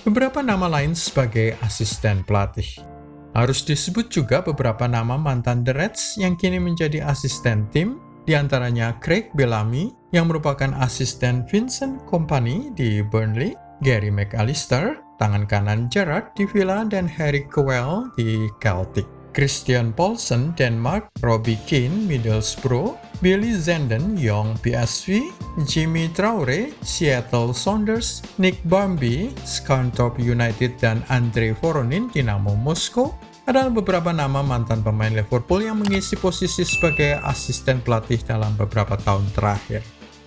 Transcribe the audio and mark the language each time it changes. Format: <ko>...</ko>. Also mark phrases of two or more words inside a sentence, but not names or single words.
<id>beberapa nama lain sebagai asisten pelatih. Harus disebut juga beberapa nama mantan The Reds yang kini menjadi asisten tim, diantaranya Craig Bellamy yang merupakan asisten Vincent Kompany di Burnley, Gary McAllister, tangan kanan Gerrard di Villa, dan Harry Kewell di Celtic. Christian Poulsen, Denmark, Robbie Keane, Middlesbrough, Billy Zenden, Young PSV, Jimmy Traore, Seattle Sounders, Nick Barmby, Scunthorpe United, dan Andrei Voronin, Dinamo Moskow adalah beberapa nama mantan pemain Liverpool yang mengisi posisi sebagai asisten pelatih dalam beberapa tahun terakhir.</id>